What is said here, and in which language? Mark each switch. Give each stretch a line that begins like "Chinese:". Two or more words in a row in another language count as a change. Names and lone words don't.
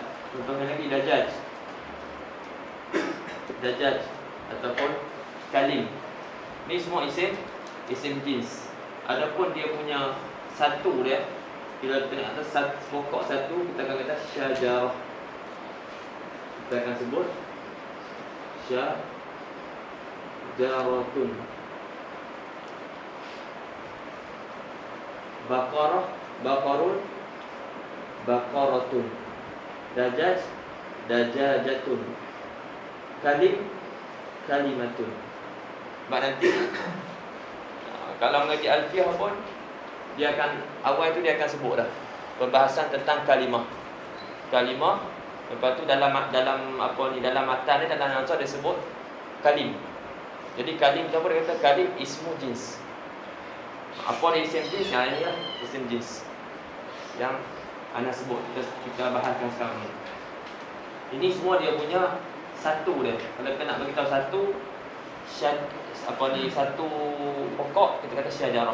Malay: Contohnya lagi dajjaj ataupun kalim. Ni semua isim jins. Adapun dia punya satu dia, bila kita nak atas pokok satu, kita akan kata syajarah. Kita akan sebut syajaratun.
Arabic: Baqarun, baqaratun. Dajjaj, dajajatun. Kalim, kalimatun.
Malay: Sebab nanti kalau mengaji alfiah pun, dia akan awal tu dia akan sebut dah perbahasan tentang kalimah. Lepas tu dalam matan ni, dalam ansar dia sebut kalim. Jadi kalim tu apa dia kata?
Arabic: Kalim ismu jins.
Malay: Apa dia isim jins? Yang ini lah isim jins yang ana sebut, kita bahaskan sekarang ni. Ini semua dia punya satu dia. Kalau kita nak bagi tahu satu pokok, kita kata syajarah.